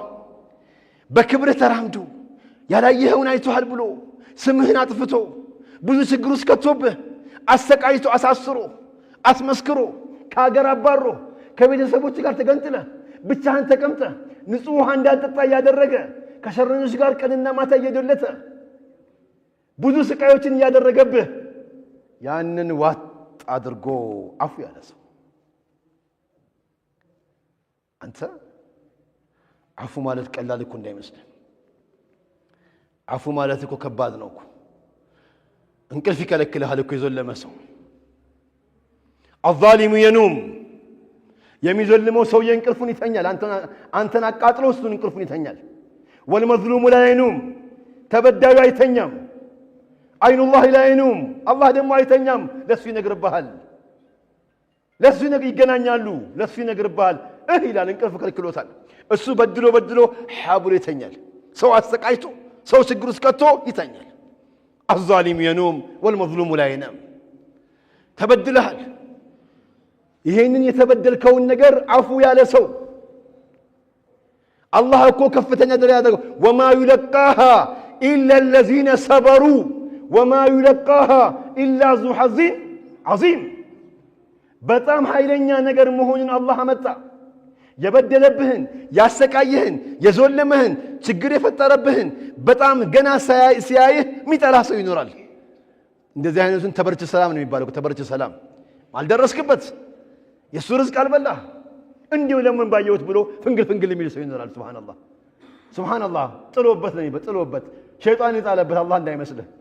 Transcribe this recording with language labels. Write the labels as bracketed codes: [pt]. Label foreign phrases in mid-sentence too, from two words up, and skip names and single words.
[am] በክብር ተራምዶ ያላየኸውን አይቷል ብሎ ስምህን አጥፍቶ ብዙ ችግር ውስጥ ከቶብህ አሰቃይቶ አሳስሮ አስመስክሮ ከሀገር አባሮ ከቤተሰቦች ጋር ተገንጥለ ብቻህን ተቀምጠ ንጹህ ውሃ እንዳትጠጣ ያደረገ ከሸረኞች ጋር ቀንና ማታ እየደለተ ብዙ ስቃዮችን ያደረገብህ ያንን ዋጥ አድርጎ አፉ ያለ ሰው አንተ አፉ ማለት ቀላል እኮ እንዳይመስልህ አፉ ማለት እኮ ከባድ ነው እኮ እንቅልፍ ይከለክልሃል እኮ የዘለመ ሰው الظالم ينوم የሚዘልመው ሰው የእንቅልፉን ይተኛል አንተን አቃጥሎ እሱን እንቅልፉን ይተኛል [ar] والمظلوم لا ينوم [am] ተበዳዩ አይተኛም አይኑ [ar] الله لا ينوم [am] አላህ ደግሞ አይተኛም ለሱ ይነግርብሃል ለሱ ይገናኛሉ ለሱ ይነግርብሃል ይላል እንቅልፍ ከልክሎታል እሱ በድሎ ሐቡል ይተኛል ሰው አሰቃይቶ ሰው ችግር ውስጥ ከቶ ይተኛል [ar] الظالم ينوم والمظلوم لا ينام [am] ተበድለሃል ይሄንን የተበደልከውን ነገር አፉ ያለ ሰው አላህ እኮ ከፍተኛ ደረጃ ያደረገው [ar] وما يلقاها إلا الذين صبروا وما يلقاها الا ذو حظ [am] عظيم በጣም ኃይለኛ ነገር መሆኑን አላህ አመጣ። የበደለብህን ያሰቃየህን የዞለመህን ችግር የፈጠረብህን በጣም ገና ሲያይህ የሚጠላ ሰው ይኖራል። እንደዚህ አይነቱን ተበርች ሰላም ነው የሚባለው። ተበርች ሰላም አልደረስክበት የሱ ርዝቅ አልበላህ እንዲሁ ለምን ባየሁት ብሎ ፍንግል የሚል ሰው ይኖራል። [ar] سبحان الله سبحان الله [am] ጥሎበት ሸይጣን ይጣለበት አላህ እንዳይመስልህ